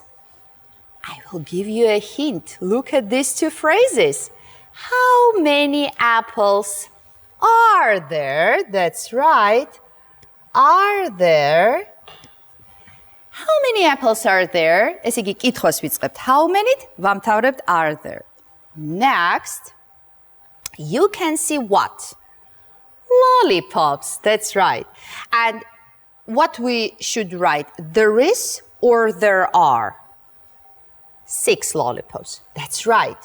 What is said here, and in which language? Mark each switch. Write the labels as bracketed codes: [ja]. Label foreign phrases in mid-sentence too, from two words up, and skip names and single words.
[en] I will give you a hint. Look at these two phrases. How many apples are there? That's right. Are there? How many apples are there? [ka] ესე იგი კითხვას ვიწყებთ. [en] How many-ით ვამთავრებთ are there. Next, you can see what? Lollipops. That's right. And what we should write, there is or there are? 6 lollipops. That's right.